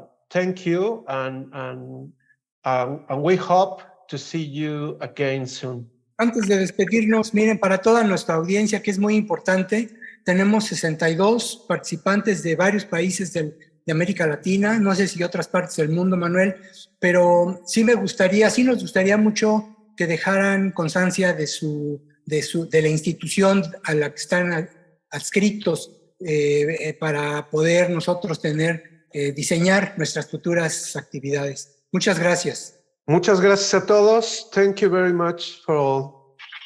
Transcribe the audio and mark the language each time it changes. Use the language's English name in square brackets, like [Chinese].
[English] Thank you, and we hope to see you again soon. [Spanish] Antes de despedirnos, miren, para toda nuestra audiencia, que es muy importante, tenemos 62 participantes de varios países de América Latina, no sé si otras partes del mundo, Manuel, pero sí nos gustaría mucho que dejaran constancia de la institución a la que están adscritos para poder nosotros diseñar nuestras futuras actividades. Muchas gracias. Muchas gracias a todos. [English] Thank you very much for all.